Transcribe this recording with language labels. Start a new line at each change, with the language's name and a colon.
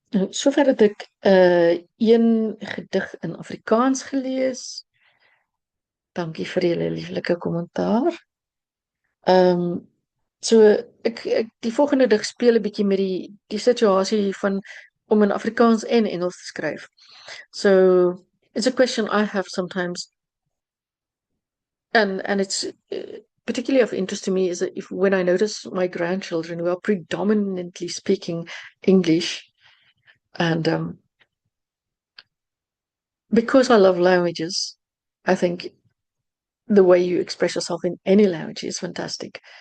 Afrikaans: Sover het ek een gedig in Afrikaans gelees. Dankie vir julle lieflike kommentaar. So ek die volgende dig speel 'n bietjie met die situasie van om in Afrikaans en Engels te skryf.
English: So it's a question I have sometimes, and it's particularly of interest to me is that if when I notice my grandchildren who are predominantly speaking English, and because I love languages, I think the way you express yourself in any language is fantastic.